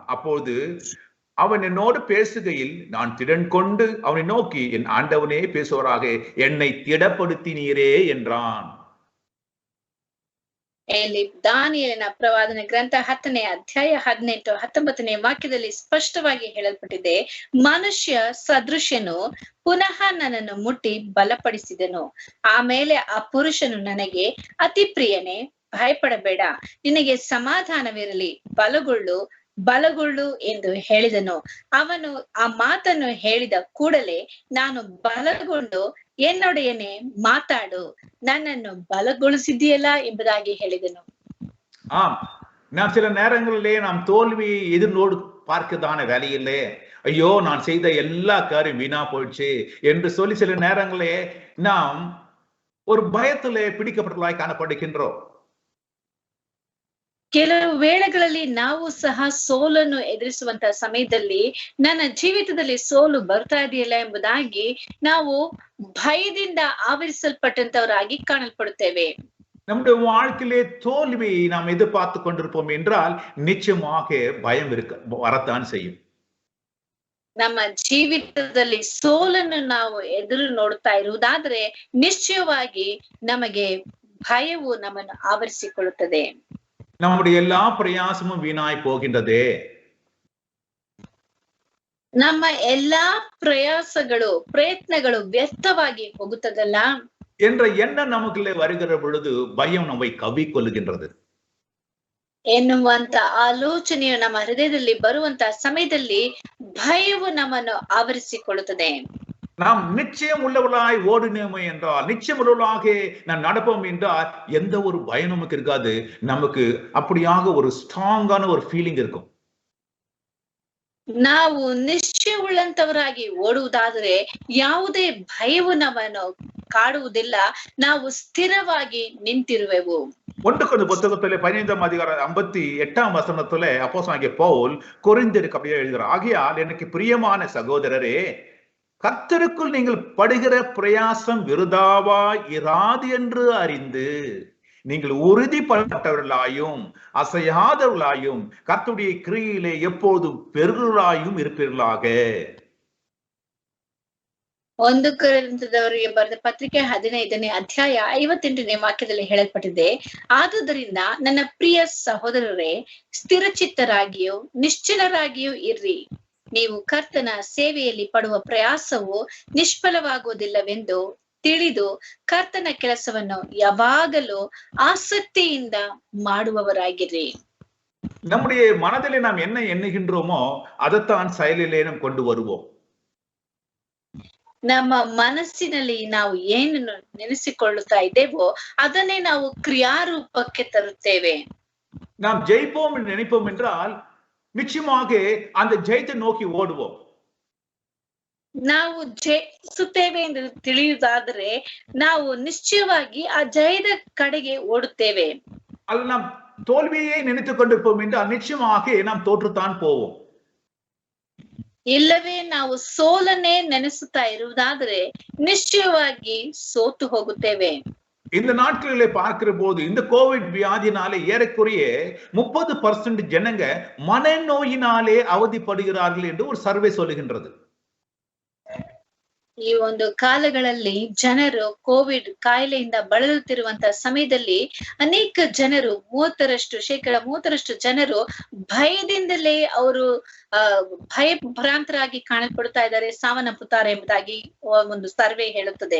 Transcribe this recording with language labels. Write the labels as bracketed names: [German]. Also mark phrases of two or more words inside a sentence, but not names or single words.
[Tamil] அப்போது அவன் என்னோடு பேசுகையில் நான் திடன் கொண்டு அவனை நோக்கி, என் ஆண்டவனே பேசுவராக, என்னை திடப்படுத்தினீரே என்றான். [Kannada] ಇಲ್ಲಿ ದಾನಿಯೇಲನ ಪ್ರವಾದನ ಗ್ರಂಥ 10ನೇ ಅಧ್ಯಾಯ 18, 19ನೇ ವಾಕ್ಯದಲ್ಲಿ ಸ್ಪಷ್ಟವಾಗಿ ಹೇಳಲ್ಪಟ್ಟಿದೆ, ಮನುಷ್ಯ ಸದೃಶ್ಯನು ಪುನಃ ನನ್ನನ್ನು ಮುಟ್ಟಿ ಬಲಪಡಿಸಿದನು. ಆಮೇಲೆ ಆ ಪುರುಷನು ನನಗೆ, ಅತಿ ಪ್ರಿಯನೇ, ಭಯಪಡಬೇಡ, ನಿನಗೆ ಸಮಾಧಾನವಿರಲಿ, ಬಲಗೊಳ್ಳು ಎಂದು ಹೇಳಿದನು. ಅವನು ಆ ಮಾತನ್ನು ಹೇಳಿದ ಕೂಡಲೇ ನಾನು ಬಲಗೊಂಡು, என்னுடையனே ಮಾತಾಡು, ನನ್ನನ್ನು ಬಲಗೊಳಿಸಿದೆಯಲ್ಲ ಎಂಬುದಾಗಿ ಹೇಳಿದನು. [Tamil] ஆம், நாம் சில நேரங்களிலே நாம் தோல்வியை எதிர்நோடு பார்க்கதான வேலையிலே, ஐயோ நான் செய்த எல்லா காரியம் வீணா போயிடுச்சு என்று சொல்லி சில நேரங்களே நாம் ஒரு பயத்திலே பிடிக்கப்பட்டவர்களாய் காணப்படுகின்றோம். [Kannada] ಕೆಲವು ವೇಳೆಗಳಲ್ಲಿ ನಾವು ಸಹ ಸೋಲನ್ನು ಎದುರಿಸುವಂತ ಸಮಯದಲ್ಲಿ ನನ್ನ ಜೀವಿತದಲ್ಲಿ ಸೋಲು ಬರ್ತಾ ಇದೆಯಲ್ಲ ಎಂಬುದಾಗಿ ನಾವು ಭಯದಿಂದ ಆವರಿಸಲ್ಪಟ್ಟಂತವರಾಗಿ ಕಾಣಲ್ಪಡುತ್ತೇವೆ. [Tamil] நம்முடைய வாழ்க்கையிலே தோல்வியை நாம் எதிர்பார்த்து கொண்டிருப்போம் என்றால் நிச்சயமாக பயம் வரத்தான் செய்யும். [Kannada] ನಮ್ಮ ಜೀವಿತದಲ್ಲಿ ಸೋಲನ್ನು ನಾವು ಎದುರು ನೋಡ್ತಾ ಇರುವುದಾದ್ರೆ ನಿಶ್ಚಯವಾಗಿ ನಮಗೆ ಭಯವು ನಮ್ಮನ್ನು ಆವರಿಸಿಕೊಳ್ಳುತ್ತದೆ. [Tamil] நம்முடைய எல்லா பிரயாசமும் வீணாய் போகின்றதே. [Kannada] ನಮ್ಮ ಎಲ್ಲಾ ಪ್ರಯಾಸಗಳು, ಪ್ರಯತ್ನಗಳು ವ್ಯರ್ಥವಾಗಿ ಹೋಗುತ್ತದಲ್ಲ [Tamil] என்ற எண்ணம் நமக்குள்ளே வருகிற பொழுது பயம் நம்மை கவ்விக்கொள்ளுகின்றது [Kannada] ಎನ್ನುವಂತ ಆಲೋಚನೆಯು ನಮ್ಮ ಹೃದಯದಲ್ಲಿ ಬರುವಂತ ಸಮಯದಲ್ಲಿ ಭಯವು ನಮ್ಮನ್ನು ಆವರಿಸಿಕೊಳ್ಳುತ್ತದೆ. [Tamil] நாம் நிச்சயம் உள்ளவர்களாய் ஓடினோமே என்றால், நிச்சயம் உள்ளவர்களாக நாம் நடப்போம் என்றால் எந்த ஒரு பயம் நமக்கு இருக்காது. நமக்கு அப்படியாக ஒரு ஸ்ட்ராங்கான ஒரு ஃபீலிங் இருக்கும். [Kannada] ನಾವು ನಿಶ್ಚಯವುಳ್ಳಂತವರಾಗಿ ಓಡುವುದಾದರೆ ಯಾವುದೇ ಭಯವು ನಮ್ಮನ್ನು ಕಾಡುವುದಿಲ್ಲ, ನಾವು ಸ್ಥಿರವಾಗಿ ನಿಂತಿರುವೆವು. [Tamil] 1 கொரிந்தியர் புத்தகத்திலே 15ஆம் அதிகாரம் 58ஆம் வசனத்திலே அப்போஸ்தலனாகிய பவுல் கொரிந்தியருக்கு அப்படியே எழுதுகிறார், ஆகையால் எனக்கு பிரியமான சகோதரரே, கர்த்தருக்குள் நீங்கள் படுகிற பிரயாசம் விருதாவா இராது என்று அறிந்து நீங்கள் உறுதிப்பட்டவர்களாயும் அசையாதவர்களாயும் கர்த்தருடைய கிரியையிலே எப்போதும் பெருகளாயும் இருப்பீர்களாக. [Kannada] 1 ಕೊರಿಂಥದವರಿಗೆ ಬರೆದ ಪತ್ರಿಕೆ 15ನೇ ಅಧ್ಯಾಯ 58ನೇ ವಾಕ್ಯದಲ್ಲಿ ಹೇಳಲ್ಪಟ್ಟಿದೆ, ಆದುದರಿಂದ ನನ್ನ ಪ್ರಿಯ ಸಹೋದರರೇ, ಸ್ಥಿರಚಿತ್ತರಾಗಿಯೂ ನಿಶ್ಚಲರಾಗಿಯೂ ಇರ್ರಿ. ನೀವು ಕರ್ತನ ಸೇವೆಯಲ್ಲಿ ಪಡುವ ಪ್ರಯಾಸವು ನಿಷ್ಫಲವಾಗುವುದಿಲ್ಲವೆಂದು ತಿಳಿದು ಕರ್ತನ ಕೆಲಸವನ್ನು ಯಾವಾಗಲೂ ಆಸಕ್ತಿಯಿಂದ ಮಾಡುವವರಾಗಿರಿ. [Tamil] நம்முடைய மனதிலே நாம் என்ன எண்ணுகின்றோமோ அதைத்தான் செயலிலே நாம் கொண்டு வருவோம். [Kannada] ನಮ್ಮ ಮನಸ್ಸಿನಲ್ಲಿ ನಾವು ಏನನ್ನು ನೆನೆಸಿಕೊಳ್ಳುತ್ತಾ ಇದ್ದೇವೋ ಅದನ್ನೇ ನಾವು ಕ್ರಿಯಾರೂಪಕ್ಕೆ ತರುತ್ತೇವೆ. [Tamil] நாம் ஜெயிப்போம் என்று நினைப்போம் என்றால் நிச்சயமாக அந்த ஜெயத்தை நோக்கி ஓடுவோம். [Kannada] ನಾವು ಜಯಿಸುತ್ತೇವೆ ಎಂದು ತಿಳಿಯುವುದಾದರೆ ನಾವು ನಿಶ್ಚಯವಾಗಿ ಆ ಜಯದ ಕಡೆಗೆ ಓಡುತ್ತೇವೆ. [Tamil] அது நாம் தோல்வியை நினைத்துக் கொண்டிருப்போம் என்றால் நிச்சயமாக நாம் தோற்றுத்தான் போவோம். [Kannada] ಇಲ್ಲವೇ ನಾವು ಸೋಲನ್ನೇ ನೆನೆಸುತ್ತಾ ಇರುವುದಾದರೆ ನಿಶ್ಚಯವಾಗಿ ಸೋತು ಹೋಗುತ್ತೇವೆ. [Tamil] இந்த நாட்களிலே பார்க்கிற போது இந்த கோவிட் வியாதினாலே ஏறக்குறைய 30% ஜனங்க மனநோயினாலே அவதிப்படுகிறார்கள் என்று ஒரு சர்வே சொல்லுகின்றது. [Kannada] ಈ ಒಂದು ಕಾಲಗಳಲ್ಲಿ ಜನರು ಕೋವಿಡ್ ಕಾಯಿಲೆಯಿಂದ ಬಳಲುತ್ತಿರುವಂತಹ ಸಮಯದಲ್ಲಿ ಅನೇಕ ಜನರು 30% ಜನರು ಭಯದಿಂದಲೇ ಅವರು ಭಯಭ್ರಾಂತರಾಗಿ ಕಾಣಲ್ಪಡ್ತಾ ಇದ್ದಾರೆ, ಸಾವನ್ನಪ್ಪುತ್ತಾರೆ ಎಂಬುದಾಗಿ ಒಂದು ಸರ್ವೆ ಹೇಳುತ್ತದೆ.